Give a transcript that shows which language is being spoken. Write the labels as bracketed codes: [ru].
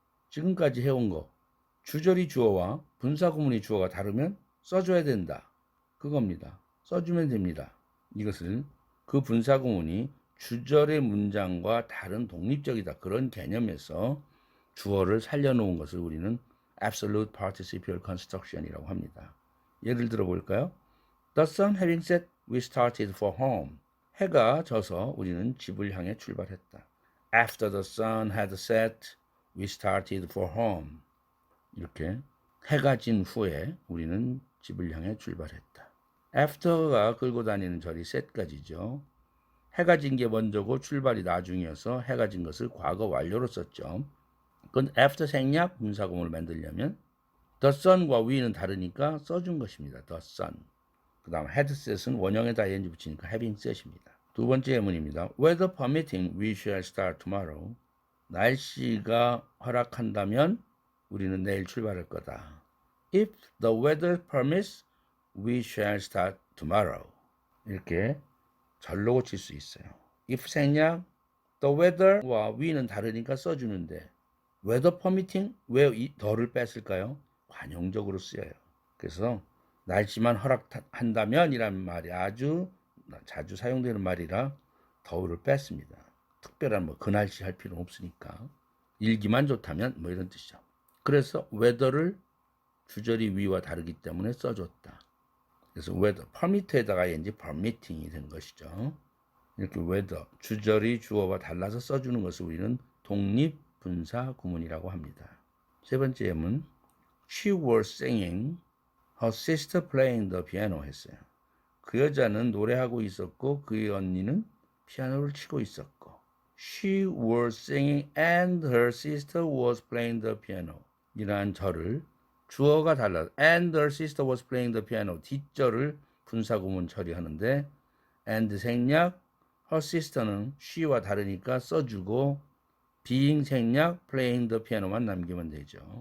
[ko] 지금까지 해온 거 주절이 주어와 분사구문이 주어가 다르면 써줘야 된다. 그겁니다. 써주면 됩니다. 이것을 그 분사구문이 주절의 문장과 다른 독립적이다. 그런 개념에서 주어를 살려놓은 것을 우리는 Absolute Participial Construction이라고 합니다. 예를 들어 볼까요? [en] The sun having set, we started for home. [ko] 해가 져서 우리는 집을 향해 출발했다. [en] After the sun had set, we started for home. [ko] 이렇게 해가 진 후에 우리는 집을 향해 출발했다. After가 끌고 다니는 절이 set까지죠. 해가 진 게 먼저고 출발이 나중이어서 해가 진 것을 과거 완료로 썼죠. 그건 after 생략 분사구문을 만들려면 the sun과 we는 다르니까 써준 것입니다. the sun. 그 다음 had set은 원형에다 ing 붙이니까 having set입니다. 두 번째 예문입니다. [en] Weather permitting, we shall start tomorrow. [ko] 날씨가 허락한다면 우리는 내일 출발할 거다. [en] If the weather permits, we shall start tomorrow. [ko] 이렇게 절로 고칠 수 있어요. if 생략, the weather와 we는 다르니까 써주는데 weather permitting, 왜 이 더를 뺐을까요? 관용적으로 쓰여요. 그래서 날씨만 허락한다면 이라는 말이 아주 자주 사용되는 말이라 더를 뺐습니다. 특별한 뭐 그 날씨 할 필요는 없으니까 일기만 좋다면 뭐 이런 뜻이죠. 그래서 weather를 주절이 위와 다르기 때문에 써줬다. 그래서 weather, permit에다가 ing permitting이 된 것이죠. 이렇게 weather, 주절이 주어와 달라서 써주는 것을 우리는 독립분사 구문이라고 합니다. 세 번째 예문, [en] She was singing, her sister playing the piano 했어요. [ko] 그 여자는 노래하고 있었고 그의 언니는 피아노를 치고 있었고 [en] She was singing and her sister was playing the piano [ko] 이러한 절을 주어가 달라 [en] and her sister was playing the piano [ko] 뒷절을 분사구문 처리하는데 and 생략 her sister는 she와 다르니까 써주고 being 생략 playing the piano만 남기면 되죠.